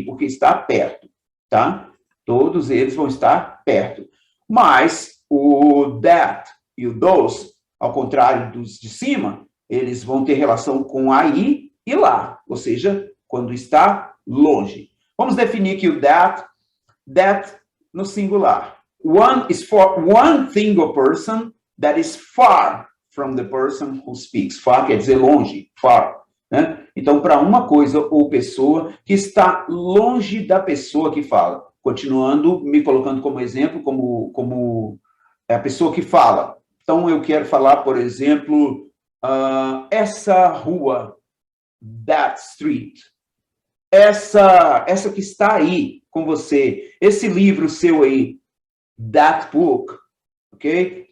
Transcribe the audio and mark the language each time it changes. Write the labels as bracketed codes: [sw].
[pt] Porque está perto, tá? Todos eles vão estar perto. Mas o that e o those, ao contrário dos de cima, eles vão ter relação com aí e lá, ou seja, quando está longe. Vamos definir aqui o that no singular. [en] One is for one thing or person that is far from the person who speaks. [pt] Far quer dizer longe, far. Né? Então, para uma coisa ou pessoa que está longe da pessoa que fala. continuando, me colocando como exemplo, como a pessoa que fala. Então, eu quero falar, por exemplo, essa rua, [en] that street, [pt] essa que está aí com você, esse livro seu aí, [en] that book, [pt] ok?